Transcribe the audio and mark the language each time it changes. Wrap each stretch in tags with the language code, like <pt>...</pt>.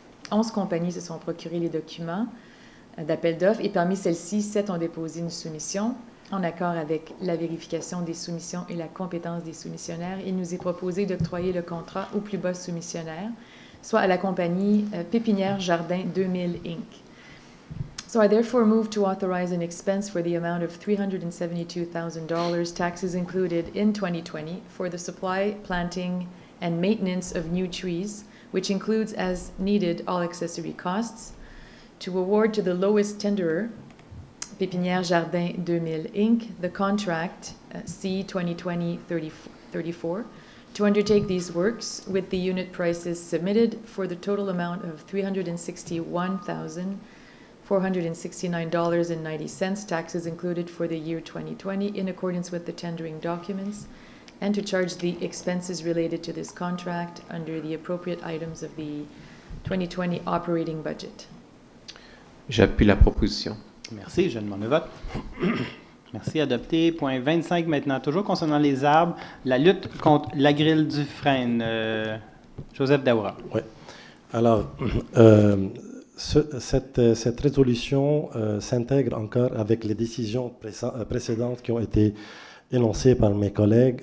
<fr>11 compagnies se sont procurées les documents d'appel d'offres et parmi celles-ci, 7 ont déposé une soumission. En accord avec la vérification des soumissions et la compétence des soumissionnaires, il nous est proposé d'octroyer le contrat au plus bas soumissionnaire, soit à la compagnie Pépinière Jardin 2000 Inc.</fr> <en>So I therefore move to authorize an expense for the amount of $372,000, taxes included, in 2020 for the supply, planting, and maintenance of new trees, which includes as needed all accessory costs, to award to the lowest tenderer, Pépinière Jardin 2000 Inc., the contract C-2020-34, to undertake these works with the unit prices submitted for the total amount of $361,469.90, taxes included for the year 2020 in accordance with the tendering documents, and to charge the expenses related to this contract under the appropriate items of the 2020 operating budget.</en> <fr>J'appuie la proposition. Merci. Je demande le vote. Merci. Adopté. Point 25 maintenant. Toujours concernant les arbres, la lutte contre la grille du frêne. Joseph Daoura. Oui. Alors, cette résolution s'intègre encore avec les décisions précédentes qui ont été énoncées par mes collègues.</fr>